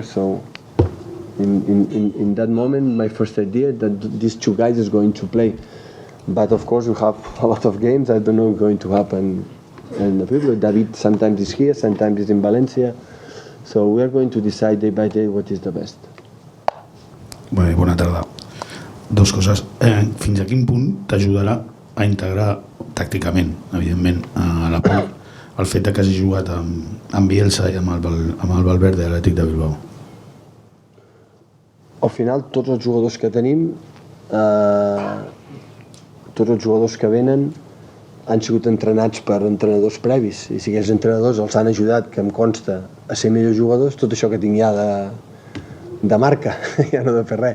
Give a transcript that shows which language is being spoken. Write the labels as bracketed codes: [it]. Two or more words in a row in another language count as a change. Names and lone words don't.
[en] So in that moment, my first idea that these two guys is going to play. But of course, we have a lot of games. I don't know what's going to happen. And David sometimes is here, sometimes is in Valencia. So we are going to decide day by day what is the best. [ca] Bé, bona tarda. Dos coses. Fins a quin punt t'ajudarà a integrar tàcticament, evidentment, a la Pol, el fet que hagi jugat amb Bielsa i amb el Valverde de l'Atlètic de Bilbao? Al final, tots els jugadors que tenim, tots els jugadors que venen han sigut entrenats per entrenadors previs, i si aquests entrenadors els han ajudat, que em consta, a ser millors jugadors, tot això que tinc ja de marca, ja no de fer res.